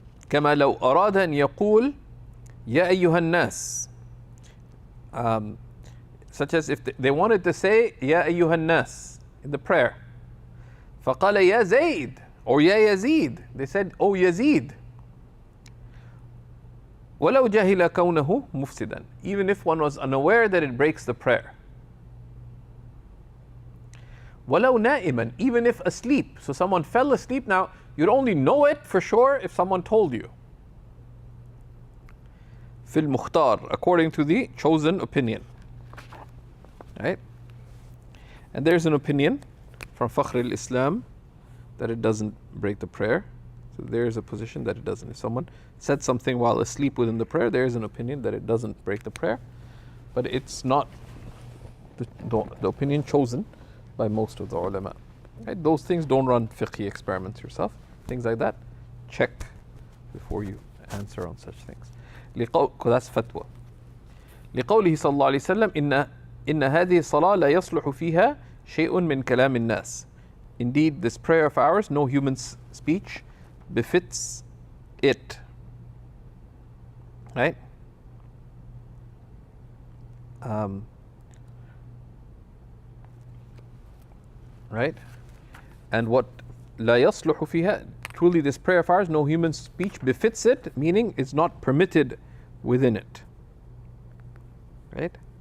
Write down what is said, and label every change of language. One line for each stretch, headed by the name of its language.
Arabic: كما لو أراد أن يقول يا أيها الناس,
English: such as if they wanted to say
Arabic: يا أيها الناس
English: in the prayer.
Arabic: فقال يا زيد or يا يزيد,
English: they said, "Oh Yazid."
Arabic: ولو جهل كونه مفسدا,
English: even if one was unaware that it breaks the prayer.
Arabic: ولو نائما,
English: even if asleep. So someone fell asleep. Now you'd only know it for sure if someone told you.
Arabic: في المختار,
English: according to the chosen opinion, right? And there's an opinion from Fakhr al-Islam that it doesn't break the prayer. So there's a position that it doesn't. If someone said something while asleep within the prayer, there is an opinion that it doesn't break the prayer. But it's not the opinion chosen by most of the ulama. Right? Those things, don't run fiqhi experiments yourself. Things like that, check before you answer on such things. That's fatwa.
Arabic: لقوله صلى الله عليه وسلم إن هذه الصلاة لا يصلح فيها شيء من كلام الناس.
English: Indeed, this prayer of ours, no human speech befits it. Right? Right? And what
Arabic: لا يصلح فيها,
English: truly this prayer of ours, no human speech befits it, meaning it's not permitted within it. Right?